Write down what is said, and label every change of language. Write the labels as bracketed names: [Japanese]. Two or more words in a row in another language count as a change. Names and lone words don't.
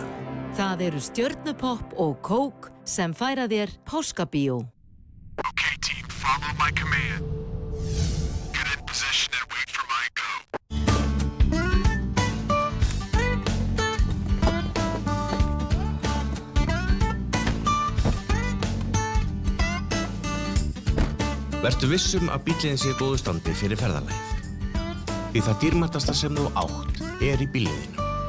[Icelandic] Það eru Stjörnupopp og kók sem færa þér páskabíó. [English] Okay, team, follow my command. Get in position and wait for my go. [Icelandic] Vertu vissum að bíllinn sé í góðu standi fyrir ferðalagið. Því það dýrmætasta sem þú átt í bílliðinu.